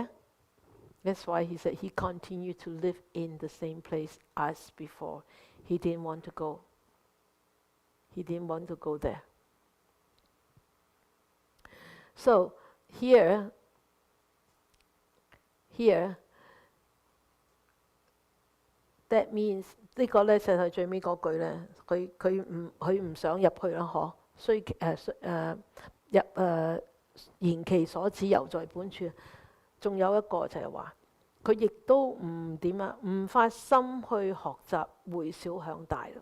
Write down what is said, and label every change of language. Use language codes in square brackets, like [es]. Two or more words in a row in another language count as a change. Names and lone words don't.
[en] That's why he said he continued to live in the same place as before. He didn't want to go. He didn't want to go there. So here, that means [yue] 呢個咧就係最尾嗰句咧，佢唔想入去啦，嗬。 [lzh] 雖言其所指猶在本處。 [yue] 仲有一個就係話，佢亦都唔發心去學習回小向大咯。